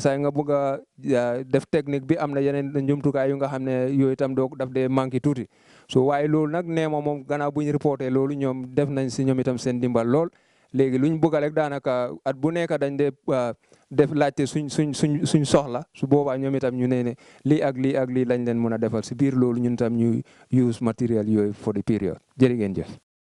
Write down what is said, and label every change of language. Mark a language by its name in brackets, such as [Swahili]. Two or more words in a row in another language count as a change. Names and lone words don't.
[Wolof] saa yi nga bëgg a def technique bi am na yeneen njumtukaay yu nga xam ne yooyu itam daf dee manqué tuuti so waaye loolu nag nee ma moom gannaaw bu ñu reporté loolu ñoom def nañ si ñoom itam seen dimbal lool léegi luñ bëgg rek daanaka at bu nekk dañ dee def laajte suñ soxla su boobaa ñoom itam ñu ne lii ak lii lañ leen mën a defal si biir loolu ñun itam ñu use matériel yooyu [English] for the period [Wolof] jërë ngeen jëf